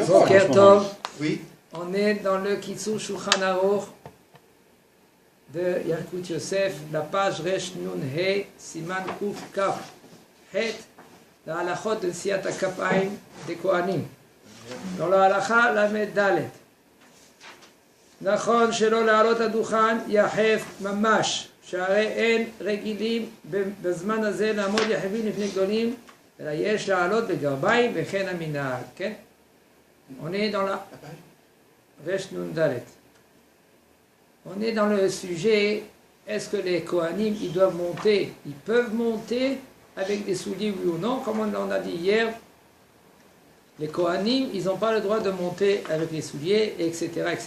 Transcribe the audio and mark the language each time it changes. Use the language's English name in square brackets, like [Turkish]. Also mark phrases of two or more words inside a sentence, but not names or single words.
[Hebrew] בוקר טוב. [French] Oui. On est dans le Kitzur Shulchan Aruch de Yalkut Yosef, la page Resh Nun He, Siman Kuf Kaf Het, la halachot de [Hebrew] נשיאת הכפיים [French] des Kohanim. Dans la halacha Lamed Dalet. [Hebrew] נכון שלא לעלות הדוכן יחף ממש, שהרי אין רגילים בזמן הזה לעמוד יחפים לפני גדולים, אלא יש לעלות בגרביים וכן המנהג, כן? [French] On est dans la Resh Nun Dalet. On est dans le sujet, est-ce que les Kohanim, ils doivent monter, ils peuvent monter avec des souliers, oui ou non? Comme on a dit hier, les Kohanim, ils n'ont pas le droit de monter avec les souliers, etc., etc.